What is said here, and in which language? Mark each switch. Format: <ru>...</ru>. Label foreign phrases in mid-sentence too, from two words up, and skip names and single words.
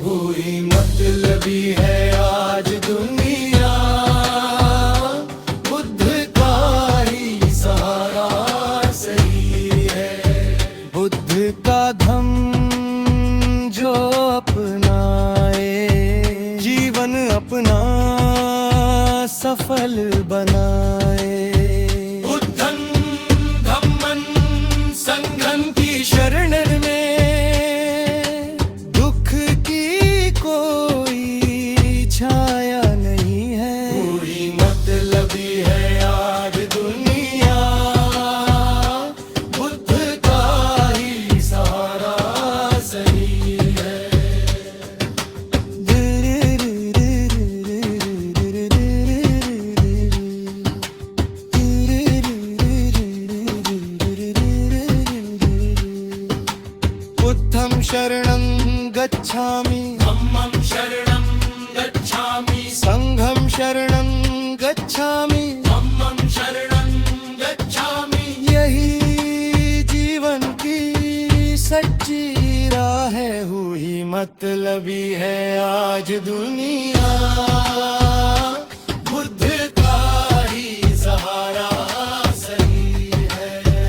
<hi>कोई मतलबी है आज दुनिया, बुद्ध का ही सहारा सही है। बुद्ध का धम्म जो अपनाए, जीवन अपना सफल बनाए।</hi> <pi>बुद्धं धम्मं संघं</pi> <hi>की शरण में दुख की कोई छाया नहीं है। कोई मतलबी है आज दुनिया, बुद्ध का ही सहारा सही है।</hi> <pi>बुद्धं शरणं गच्छामि, धम्मं शरणं गच्छामि, संघं शरणं गच्छामि, धम्मं शरणं गच्छामि।</pi> <hi>यही जीवन की सच्ची राह है, हुई मतलबी है आज दुनिया, बुद्ध का ही सहारा सही है।</hi>